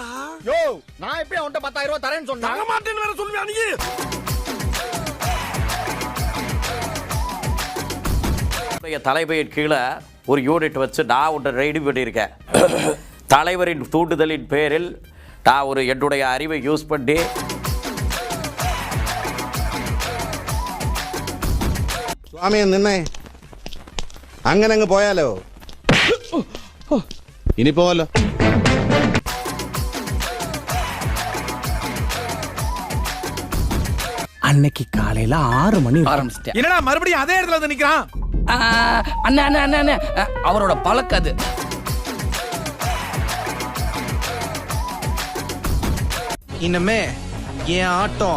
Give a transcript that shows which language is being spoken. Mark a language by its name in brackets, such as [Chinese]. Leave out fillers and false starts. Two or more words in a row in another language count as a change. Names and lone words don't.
[Tamil] யோ, நான் எப்படி அவன்கிட்ட 10,000 ரூபாய் தரேன்னு சொன்னேன்? தர மாட்டேன்னு வேற சொல்லுவியா நீ? தலைமையின் கீழே ஒரு யூனிட் வச்சு நான் ஒன்று ரெடி பண்ணியிருக்கேன். தலைவரின் தூண்டுதலின் பேரில் நான் என்னுடைய அறிவை யூஸ் பண்ணி [Malayalam] സ്വാമി നിന്നെ അങ്ങനെ അങ്ങ് പോയാലോ? ഇനി പോവല്ലോ. [Tamil] அன்னைக்கு காலையில 6 மணி ஆரம்பிச்சிட்டேன். என்னடா மறுபடியும் அதே இடத்துல வந்து நிக்கிறான்? அண்ணா அவரோட பழக்கம் அது. இனிமே என் ஆட்டம்